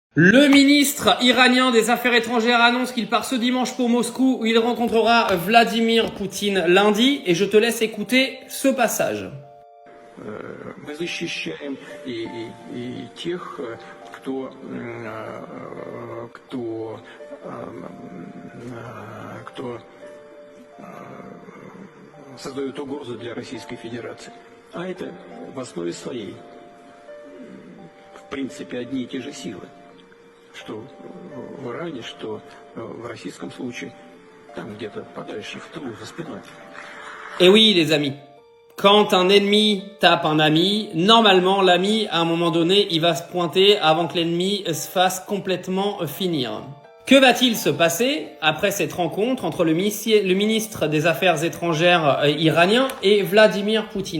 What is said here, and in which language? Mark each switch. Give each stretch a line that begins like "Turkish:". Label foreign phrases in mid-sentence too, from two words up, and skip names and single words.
French: Le ministre iranien des Affaires étrangères annonce qu'il part ce dimanche pour Moscou où il rencontrera Vladimir Poutine lundi et je te laisse écouter ce passage.
Russian: Мы защищаем и тех, кто создает угрозу для Российской Федерации. А это в основе своей, в принципе, одни и те же силы, что в Иране, что в российском случае, там где-то подальше, в тылу, за спиной.
French: Et oui, les amis. Quand un ennemi tape un ami, normalement, l'ami, à un moment donné, il va se pointer avant que l'ennemi se fasse complètement finir. Que va-t-il se passer après cette rencontre entre le ministre des Affaires étrangères iranien et Vladimir Poutine?